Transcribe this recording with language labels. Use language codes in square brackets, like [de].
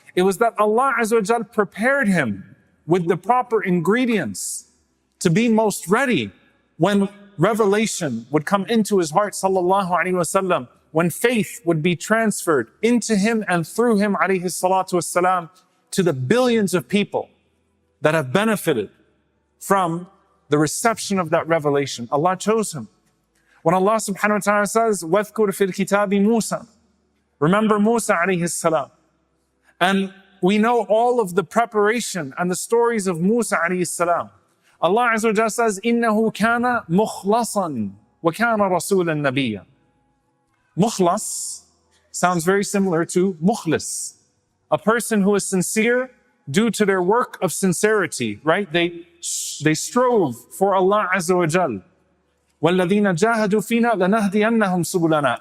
[en] It was that Allah Azza wa Jal prepared him with the proper ingredients to be most ready when revelation would come into his heart sallallahu alayhi wa sallam, when faith would be transferred into him and through him alayhi salatu wassalam to the billions of people that have benefited from the reception of that revelation. Allah chose him. When Allah subhanahu wa ta'ala says, [ar] وَاذْكُرْ فِي الْكِتَابِ مُوسَى, [en] remember Musa alayhi salam. And we know all of the preparation and the stories of Musa alayhi salam. Allah Azza wa Jalla says, [ar] إِنَّهُ كَانَ مُخْلَصًا وَكَانَ رَسُولًا نَبِيًّا. [en] Mukhlas sounds very similar to mukhlis, a person who is sincere due to their work of sincerity, right? They strove for Allah Azza wa Jalla. [ar] وَالَّذِينَ جَاهَدُوا فِينَا لَنَهْدِيَنَّهُمْ سُبُلَنَا.